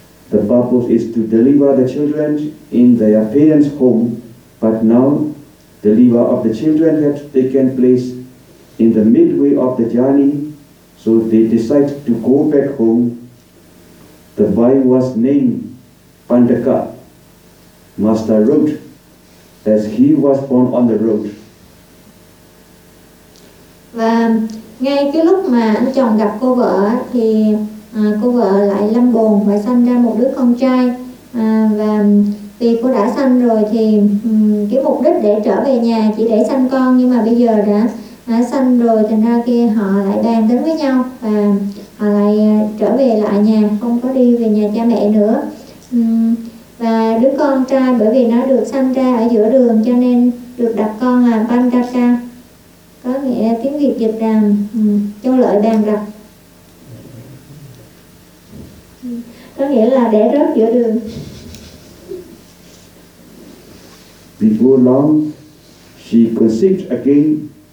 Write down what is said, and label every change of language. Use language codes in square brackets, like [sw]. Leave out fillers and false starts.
[en] The purpose is to deliver the children in their parents' home, but now deliver of the children had taken place in the midway of the journey, so they decide to go back home. The boy was named Pandaka. Master wrote, as he was born on the road. [vi] Và ngay cái lúc mà anh chồng gặp cô vợ thì cô vợ lại lâm bồn và sanh ra một đứa con trai. Và vì cô đã sanh rồi thì cái mục đích để trở về nhà chỉ để sanh con, nhưng mà bây giờ đã sanh rồi thành ra kia họ lại bàn tính với nhau và họ lại trở về lại nhà, không có đi về nhà cha mẹ nữa. Và đứa con trai bởi vì nó được sanh ra ở giữa đường cho nên được đặt con là Pandaka, có nghĩa là tiếng Việt dịch là châu lợi bàn rập, có nghĩa là để rớt giữa đường. [en] Before long, she conceived again.